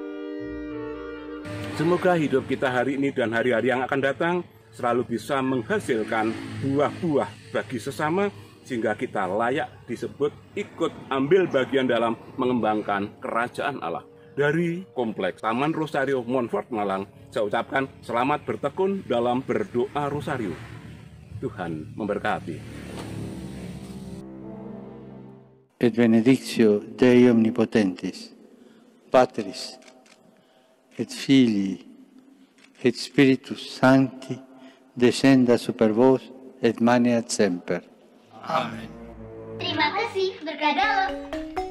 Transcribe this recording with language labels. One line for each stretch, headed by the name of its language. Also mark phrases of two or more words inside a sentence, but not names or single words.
Indonesian: Semoga hidup kita hari ini dan hari-hari yang akan datang selalu bisa menghasilkan buah-buah bagi sesama, sehingga kita layak disebut ikut ambil bagian dalam mengembangkan kerajaan Allah. Dari Kompleks Taman Rosario Montfort Malang, saya ucapkan selamat bertekun dalam berdoa Rosario. Tuhan memberkati.
Latin: Et benedictio Dei Omnipotentis, Patris, et Filii, et Spiritus Sancti, descenda super vos et maneat semper.
Indonesian: Amin. Terima kasih, berkah dalam.